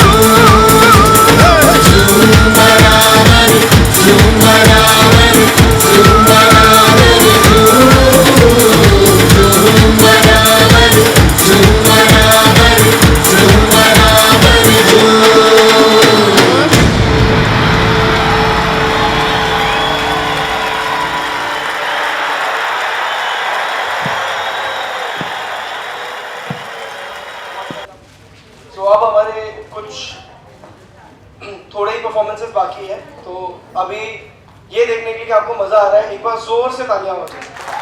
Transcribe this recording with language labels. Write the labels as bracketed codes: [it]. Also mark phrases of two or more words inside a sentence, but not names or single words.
[hi] झूम बराबर झूम बराबर झूम बराबर झूम बराबर झूम बराबर झूम बराबर तो अब हमारे कुछ थोड़े ही परफॉर्मेंसेस बाकी है तो अभी ये देखने के लिए कि आपको मजा आ रहा है एक बार जोर से तालियां हो जाए।